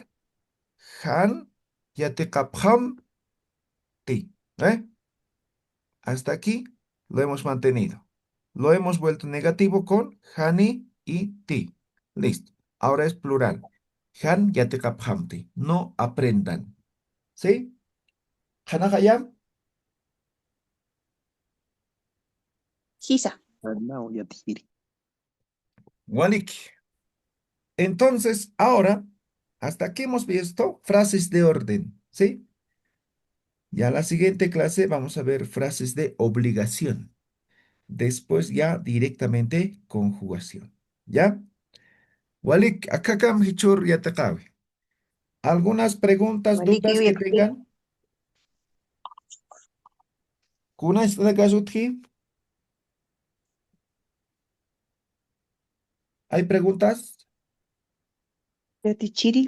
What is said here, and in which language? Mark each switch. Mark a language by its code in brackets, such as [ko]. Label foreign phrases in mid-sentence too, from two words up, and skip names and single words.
[ay] Han, yatekapjam, ti, ¿eh? [es] Hasta aquí lo hemos mantenido. Lo hemos vuelto negativo con hani y ti. Listo. Ahora es plural. [ay] Han yatekaphamti. [es] No aprendan. ¿Sí? [ay] ¿Hanahayam? Hisa. Hanao yatijiri. Walik. [es] Entonces, ahora, hasta aquí hemos visto frases de orden. ¿Sí? Ya la siguiente clase vamos a ver frases de obligación. Después ya directamente conjugación. ¿Ya? [ay] Walik, akakam hichur yatakawi. [es] ¿Algunas preguntas, dudas que [ay] Walikiwirti. tengan? ¿Kuna istadakasutji? [es] ¿Hay preguntas? [ay] Yatichiri,